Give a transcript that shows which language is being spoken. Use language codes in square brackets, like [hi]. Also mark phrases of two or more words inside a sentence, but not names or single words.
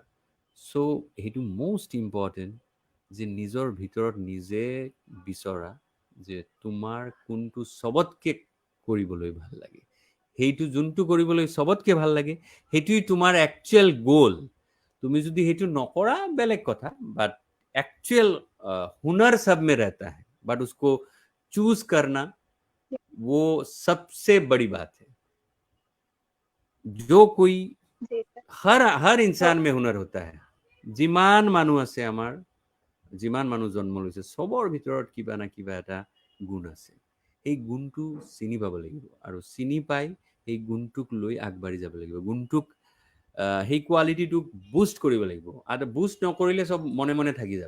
[as] চ' সেইটো [en] most important [as] যে নিজৰ ভিতৰত নিজে বিচৰা যে তোমাৰ কোনটো চবতকে কৰিবলৈ ভাল লাগে, সেইটো যোনটো কৰিবলৈ চবতকে ভাল লাগে সেইটোই তোমাৰ [en] actual goal. [as] তুমি যদি সেইটো নকৰা বেলেগ কথা, বাট [hi] एक्चुअल हुनर सब में रहता है, बट उसको चूज करना वो सबसे बड़ी बात है। जो कोई जी सर। हर हर तो इंसान में हुनर होता है। [as] যিমান মানুহ আছে আমাৰ, যিমান মানুহ জন্ম লৈছে, চবৰ ভিতৰত কিবা না কিবা এটা গুণ আছে। সেই গুণটো চিনি পাব লাগিব, আৰু চিনি পাই সেই গুণটোক লৈ আগবাঢ়ি যাব লাগিব। গুণটোক সেই কোৱালিটিটোক বুষ্ট কৰিব লাগিব, আৰু বুষ্ট নকৰিলে চব মনে মনে থাকি যাব।